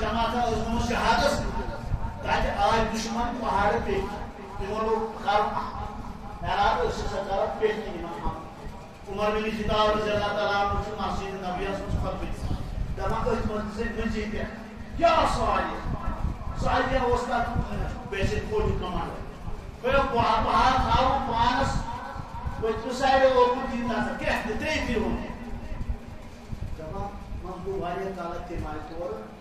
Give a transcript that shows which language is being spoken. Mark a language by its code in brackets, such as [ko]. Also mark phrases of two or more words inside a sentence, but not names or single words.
[ks] واتان ٲسۍ شہادس تتہِ آے دشمن پہاڑ پہ تمو لوگ حیران ٲسۍ سا کران پیٹھ عمر بن خطاب [ar] رضی اللہ تعالیٰ عنہ [ks] چھُ مسجد نبیَس منٛز خطبہ دپان أتھۍ منٛز مٔنٛزی پٮ۪ٹھ کیٛاہ سوالیہ اوس تتھ بیسِک فوجُک کمانڈر گوٚو پہاڑ تھاوُن پانس پٔتمہِ سایڈٕ اوکُن دِنۍ نظر کیٛاہ ترٛیٚیہِ پھِرِ ووٚن دپان منٛزٕ گوٚو واریاہ کالس تٔمۍ آیہِ تورٕ